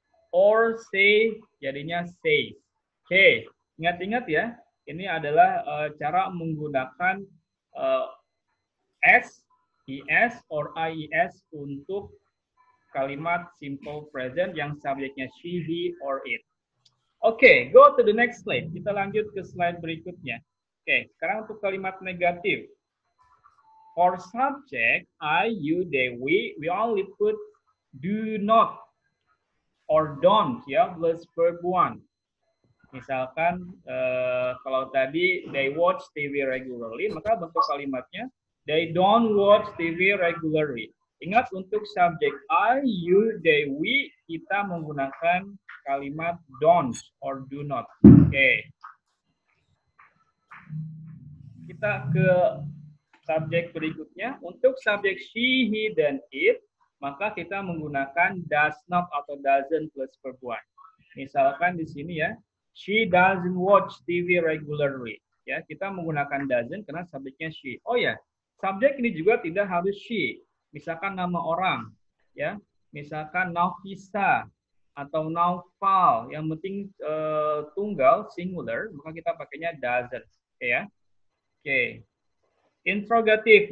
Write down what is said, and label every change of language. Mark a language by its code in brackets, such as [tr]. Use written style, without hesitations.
[id] Or say, jadinya says. Oke, ingat-ingat ya, ini adalah cara menggunakan S, IS, or IES untuk kalimat simple present yang subjeknya she, he, or it. [en] Oke, go to the next slide. [id] Kita lanjut ke slide berikutnya. Oke, sekarang untuk kalimat negatif. [en] For subject, I, you, they, we only put do not or don't ya plus verb one. [id] Misalkan kalau tadi [en] they watch TV regularly, [id] maka bentuk kalimatnya [en] they don't watch TV regularly. [id] Ingat untuk subjek I, you, they, we, kita menggunakan kalimat don't or do not. Oke. Kita ke subjek berikutnya. Untuk subjek she, he, dan it, maka kita menggunakan does not atau doesn't plus verb one. Misalkan di sini ya, [en] she doesn't watch TV regularly. [id] Ya, kita menggunakan doesn't karena subjeknya she. Oh ya, subjek ini juga tidak harus she. Misalkan nama orang, ya, misalkan Nafisa atau Naufal, yang penting tunggal singular, maka kita pakainya doesn't. Oke ya. Oke. Interrogatif.